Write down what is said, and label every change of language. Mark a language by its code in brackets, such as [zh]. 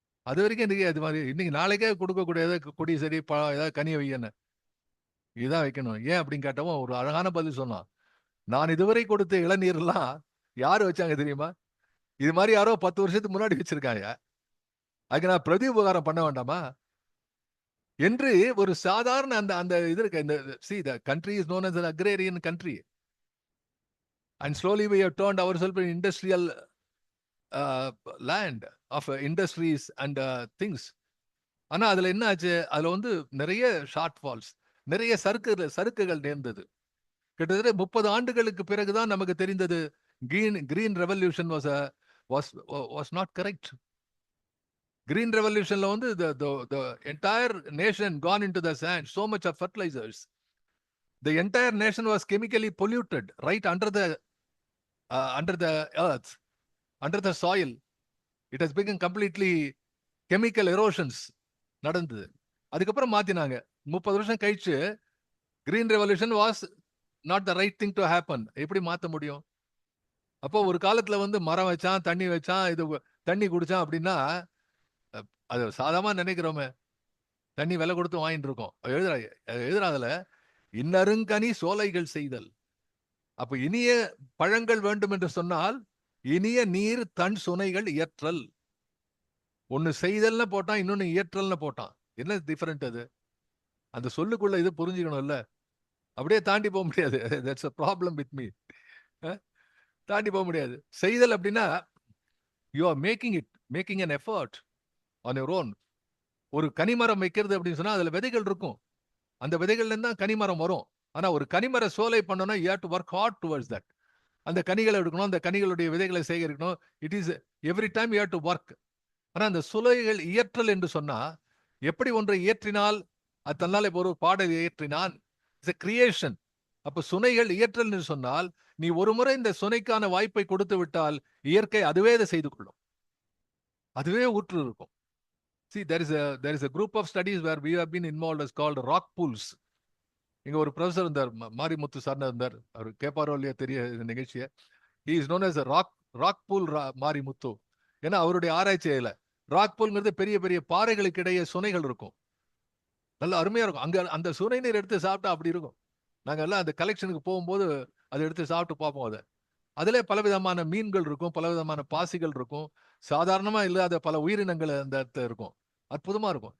[ta] அது வரைக்கும் இன்னைக்கு அது மாதிரி இன்னைக்கு நாளைக்கே கொடுக்கக்கூடிய கொடி சரி ஏதாவது கனியை வையன்னு இதான் வைக்கணும். ஏன் அப்படின்னு கேட்டவன் ஒரு அழகான பதில் சொன்னான். நான் இதுவரை கொடுத்த இளநீர் எல்லாம் யாரு வச்சாங்க தெரியுமா? இது மாதிரி யாரோ 10 வருஷத்துக்கு முன்னாடி வச்சிருக்காங்க. அதுக்கு நான் பிரதி உபகாரம் பண்ண வேண்டாமா என்று ஒரு சாதாரண அந்த அந்த இது இருக்கு. இந்த [en] see the country is known as an agrarian country and slowly we have turned ourselves in industrial land of industries and things. [ta] ஆனா அதுல என்ன ஆச்சு? அதுல வந்து நிறைய ஷார்ட் ஃபால்ஸ், நிறைய சறுக்குகள் நேர்ந்தது. கிட்டத்தட்ட 30 ஆண்டுகளுக்கு பிறகுதான் நமக்கு தெரிந்தது [en] Green revolution was not correct. [ta] Green ரெவல்யூஷன்ல வந்து [en] the entire nation gone into the sand, so much of fertilizers. The entire nation was chemically polluted right under the earth, under the soil. It has become completely chemical erosions [ta] நடந்தது. அதுக்கப்புறம் மாத்தினாங்க. 30 வருஷம் கழிச்சு [en] Green revolution was not the right thing to happen. [ta] எப்படி மாத்த முடியும்? அப்போ ஒரு காலத்துல வந்து மரம் வச்சான், தண்ணி வச்சான், இது தண்ணி குடிச்சான் அப்படின்னா அது சாதாரணமா நினைக்கிறோமே. தண்ணி விலை கொடுத்து வாங்கிட்டு இருக்கோம். எழுதுறாதுல இன்னருங்கனி சோலைகள் செய்தல். அப்ப இனிய பழங்கள் வேண்டும் என்று சொன்னால் இனிய நீர் தன் சுனைகள் இயற்றல். ஒன்னு செய்தல்னு போட்டான், இன்னொன்னு இயற்றல்னு போட்டான். என்ன டிஃபரெண்ட் அது? அந்த சொல்லுக்குள்ள இது புரிஞ்சுக்கணும்ல. அப்படியே தாண்டி போக முடியாது. [en] That's a problem with me. [ta] தாண்டி போக முடியாது. செய்தல் அப்படின்னா [en] You are making an effort on your own. [ta] ஒரு கனிமரம் வைக்கிறது அப்படின்னு சொன்னா அதுல விதைகள் இருக்கும். அந்த விதைகள்ல இருந்தா கனிமரம் வரும். ஆனா ஒரு கனிமர சோலை பண்ணோம்னா [en] you have to work hard towards that. [ta] அந்த கனிகளை எடுக்கணும், அந்த கனிகளுடைய விதைகளை சேகரிக்கணும். [en] It is every time you have to work. [ta] ஆனா அந்த சுலைகள் இயற்றல் என்று சொன்னா எப்படி ஒன்றை இயற்றினால் அது தன்னால இப்போ ஒரு பாடல் இயற்றினான், [en] It's a creation. [ta] அப்ப சுனைகள் இயற்றல் என்று சொன்னால் நீ ஒரு முறை இந்த சுனைக்கான வாய்ப்பை கொடுத்து விட்டால் இயற்கை அதுவே இதை செய்து கொள்ளும். அதுவே ஊற்று இருக்கும். [en] See, there is a group of studies where we have been involved as called rock pools. [ta] இங்க ஒரு ப்ரொஃபசர் இருந்தார், மாரிமுத்து சார்னா இருந்தார். அவர் கேட்பாரோ இல்லையா தெரிய இந்த நிகழ்ச்சியை. [en] he is known as a rock pool Marimuthu. [ta] ஏன்னா அவருடைய ஆராய்ச்சியில ராக் பூல்ங்கிறது பெரிய பெரிய பாறைகளுக்கு இடையே சுனைகள் இருக்கும். நல்ல அருமையா இருக்கும். அங்க அந்த சுனை நீர் எடுத்து சாப்பிட்டா அப்படி இருக்கும். நாங்க எல்லாம் அந்த கலெக்ஷனுக்கு போகும்போது அதை எடுத்து சாப்பிட்டு பார்ப்போம். அதை அதுல பலவிதமான மீன்கள் இருக்கும், பலவிதமான பாசிகள் இருக்கும், சாதாரணமா இல்லாத பல உயிரினங்கள் அந்த இடத்துல இருக்கும். அற்புதமா இருக்கும்.